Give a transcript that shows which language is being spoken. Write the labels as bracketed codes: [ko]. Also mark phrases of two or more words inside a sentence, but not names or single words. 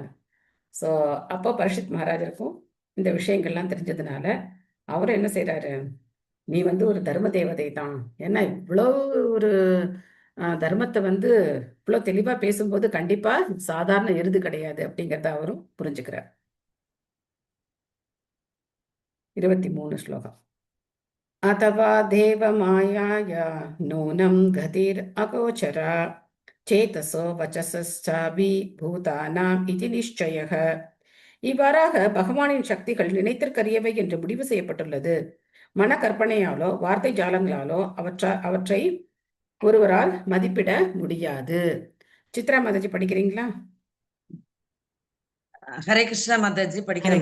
[ta] ஸோ அப்போ பரீட்சித் மகாராஜருக்கும் இந்த விஷயங்கள்லாம் தெரிஞ்சதுனால அவரும் என்ன செய்யறாரு, நீ ஒரு தர்ம தேவதை தான், ஏன்னா இவ்வளோ ஒரு தர்மத்தை இவ்வளோ தெளிவா பேசும்போது கண்டிப்பா சாதாரண எருது கிடையாது அப்படிங்கிறத அவரும் புரிஞ்சுக்கிறார். 23 ஸ்லோகம். [sa] अथवा देवमायाया नूनं गतिरगोचरा चेतसो वचसश्चापि பூதானாம் इति நிச்சயः. [ta] இவ்வாறாக பகவானின் சக்திகள் நினைத்திற்கரியவை என்று முடிவு செய்யப்பட்டுள்ளது. மன கற்பனையாலோ வார்த்தை ஜாலங்களாலோ அவற்றை ஒருவரால் மதிப்பிட முடியாது. சித்ரா மாதாஜி படிக்கிறீங்களா? ஹரே கிருஷ்ணா மாதாஜி, படிக்கிறேன்